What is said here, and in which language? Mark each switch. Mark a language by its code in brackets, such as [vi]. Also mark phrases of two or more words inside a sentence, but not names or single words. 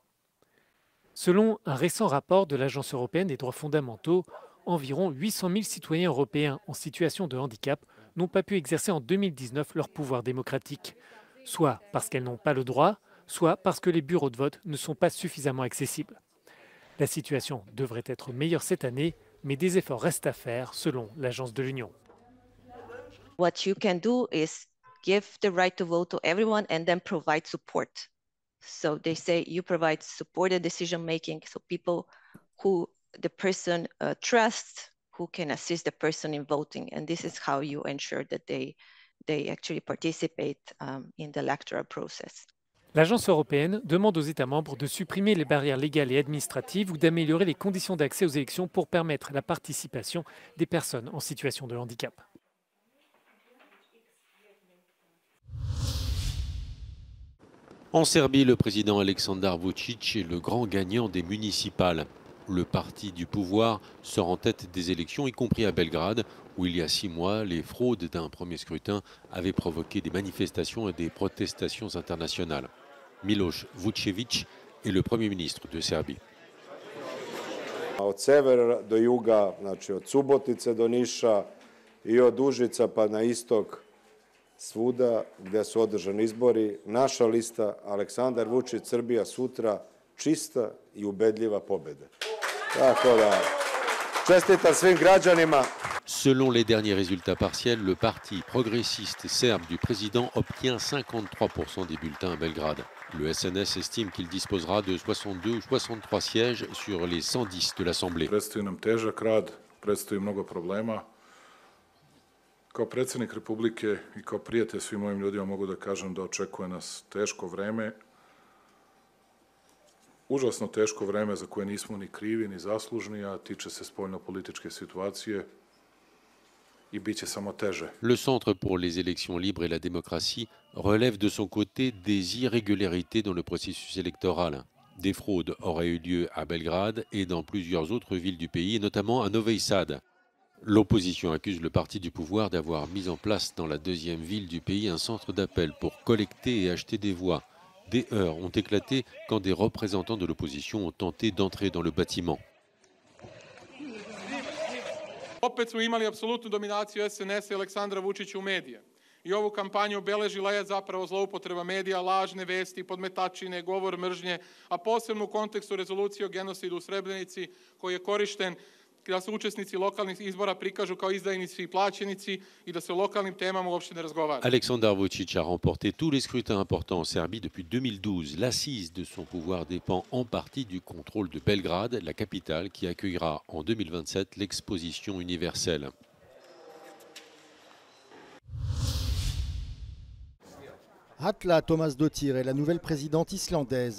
[fr] Selon un récent rapport de l'Agence européenne des droits fondamentaux, environ 800 000 citoyens européens en situation de handicap n'ont pas pu exercer en 2019 leur pouvoir démocratique, soit parce qu'elles n'ont pas le droit, soit parce que les bureaux de vote ne sont pas suffisamment accessibles. La situation devrait être meilleure cette année, mais des efforts restent à faire selon l'Agence de l'Union. [en] What you can do is give the right to vote to everyone and then provide support. So they say you provide supported decision making, so people who the person trusts, who can assist the person in voting, and this is how you ensure that they actually participate in the electoral process. [fr] L'agence européenne demande aux États membres de supprimer les barrières légales et administratives ou d'améliorer les conditions d'accès aux élections pour permettre la participation des personnes en situation de handicap. En Serbie, le président Aleksandar Vučić est le grand gagnant des municipales. Le parti du pouvoir sort en tête des élections, y compris à Belgrade, où il y a 6 mois, les fraudes d'un premier scrutin avaient provoqué des manifestations et des protestations internationales. Miloš Vučević est le premier ministre de Serbie. [sr] Od severa do juga, znači od Subotice do Niša I od Užica pa na istok, svuda gdje su održani izbori, naša lista Aleksandar Vučić Srbija sutra čista I ubedljiva pobjeda. Tako da, čestitam svim građanima. [fr] Selon les derniers résultats partiels, le parti progressiste serbe du président obtient 53% des bulletins à Belgrade. Le SNS estime qu'il disposera de 62 ou 63 sièges sur les 110 de l'Assemblée. [sr] Predstoji nam težak rad, predstoji mnogo problema. Kao predsjednik Republike I kao prijatelj svim mojim ljudima mogu da kažem da očekuje nas teško vreme. Užasno teško vreme za koje nismo ni krivi ni zaslužni, a tiče se spoljnopolitičke situacije. [fr] Le Centre pour les élections libres et la démocratie relève de son côté des irrégularités dans le processus électoral. Des fraudes auraient eu lieu à Belgrade et dans plusieurs autres villes du pays, notamment à Novi Sad. L'opposition accuse le parti du pouvoir d'avoir mis en place dans la deuxième ville du pays un centre d'appel pour collecter et acheter des voix. Des heurts ont éclaté quand des représentants de l'opposition ont tenté d'entrer dans le bâtiment. [sr] Opet smo imali apsolutnu dominaciju SNS-a I Aleksandra Vučića u medije. I ovu kampanju obeležila je zapravo zloupotreba medija, lažne vesti, podmetačine, govor mržnje, a posebno u kontekstu rezolucije o genocidu u Srebrenici koji je korišten da se učesnici lokalnih izbora prikažu kao izdajnici I plaćenici I da se o lokalnim temama uopšte ne razgovara. [fr] Aleksandar Vučić a remporté tous les scrutins importants en Serbie depuis 2012. L'assise de son pouvoir dépend en partie du contrôle de Belgrade, la capitale qui accueillera en 2027 l'exposition universelle. Halla Tómasdóttir est la nouvelle présidente islandaise.